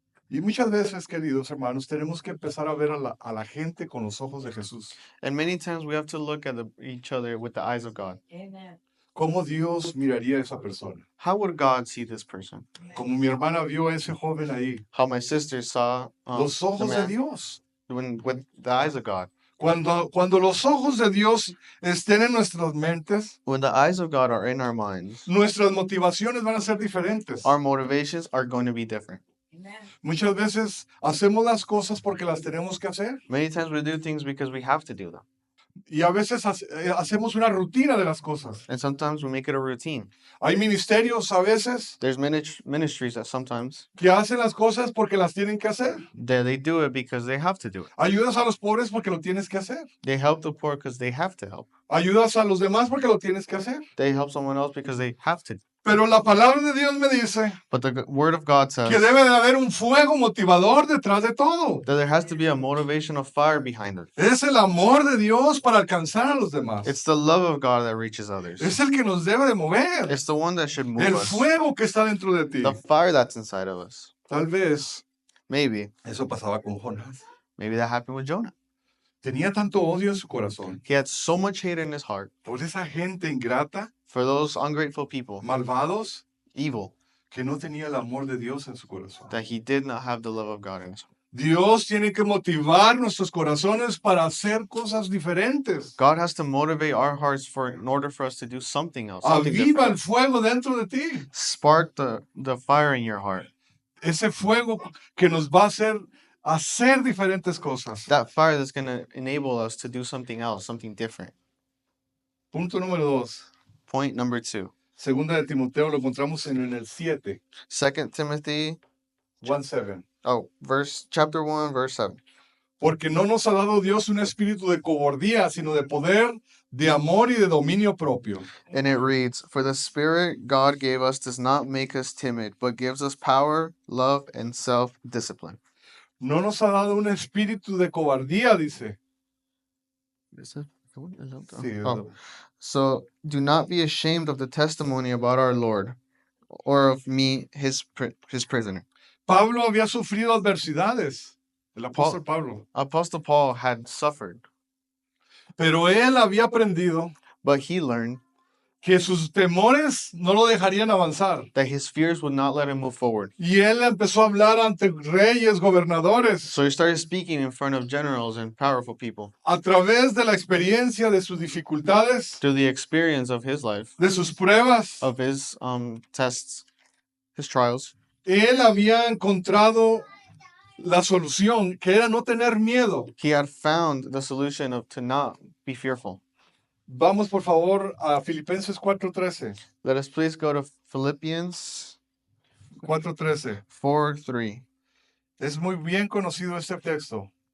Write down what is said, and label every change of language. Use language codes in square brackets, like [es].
[es] y muchas veces, queridos hermanos, tenemos que empezar a ver a la gente con los ojos de Jesús. [en] and many times we have to look at each other with the eyes of God. [es] ¿Cómo Dios miraría a esa persona? [en] How would God see this person? [es] Como mi hermana vio a ese joven ahí. [en] How my sister saw [es] Los [en] the [es] ojos de [en] man [es] Dios. [en] with the eyes of God. [es] Cuando los ojos de Dios estén en nuestras mentes, [en] When the eyes of God are in our minds, [es] nuestras motivaciones van a ser diferentes. [en] our motivations are going to be different. [es] Muchas veces hacemos las cosas porque las tenemos que hacer. [en] Many times we do things because we have to do them. [es] Y a veces hacemos una rutina de las cosas. [en] And sometimes we make it a routine. [es] Hay ministerios a veces [en] There's ministries that sometimes [es] que hacen las cosas porque las tienen que hacer. [en] they do it because they have to do it. [es] Ayudas a los pobres porque lo tienes que hacer. [en] They help the poor because they have to help. [es] Ayudas a los demás porque lo tienes que hacer. [en] They help someone else because they have to [es] Pero la palabra de Dios me dice [en] But the word of God says [es] que debe de haber un fuego motivador detrás de todo. [en] that there has to be a motivational fire behind it. [es] Es el amor de Dios para alcanzar a los demás. [en] It's the love of God that reaches others. [es] Es el que nos debe de mover. [en] It's the one that should move [es] El [en] us. [es] fuego que está dentro de ti. [en] The fire that's inside of us. [es] Tal vez [en] Maybe [es] eso pasaba con Jonás. [en] that happened with Jonah. [es] Tenía tanto odio en su corazón [en] He had so much hate in his heart [es] por esa gente ingrata, [en] for those ungrateful people, [es] malvados, [en] evil, [es] que no tenía el amor de Dios en su corazón. [en] that he did not have the love of God in his heart. [es] Dios tiene que motivar nuestros corazones para hacer cosas diferentes. [en] God has to motivate our hearts in order for us to do something else, something [es] Aviva el [en] different. [es] fuego dentro de ti. [en] Spark the fire in your heart. [es] Ese fuego que nos va a hacer diferentes cosas. [en] That fire that's going to enable us to do something else, something different. [es] Punto número 2. [en] Point number 2. [es] Segunda de Timoteo lo encontramos en el 7. [en] 2 Timothy 1:7. chapter 1, verse 7. [es] Porque no nos ha dado Dios un espíritu de cobardía, sino de poder, de amor y de dominio propio. [en] And it reads, "For the Spirit God gave us does not make us timid, but gives us power, love, and self-discipline." [es] No nos ha dado un espíritu de cobardía, dice. Sí, [en] So do not be ashamed of the testimony about our Lord, or of me, his prisoner. [es] Pablo había sufrido adversidades. El apóstol Pablo. [en] Apostle Paul had suffered, [es] Pero él había aprendido [en] but he learned [es] que sus temores no lo dejarían avanzar. [en] that his fears would not let him move forward. [es] Y él empezó a hablar ante reyes, gobernadores, [en] So he started speaking in front of generals and powerful people [es] a través de la experiencia de sus dificultades, [en] through the experience of his life, [es] de sus pruebas. [en] of his tests, his trials. [es] Él había encontrado la solución, que era no tener miedo. [en] He had found the solution to not be fearful. [es] Vamos por favor a Filipenses 4:13. [en] Let us please go to Philippians 4:13. 4:3. [es] Es muy bien conocido este texto.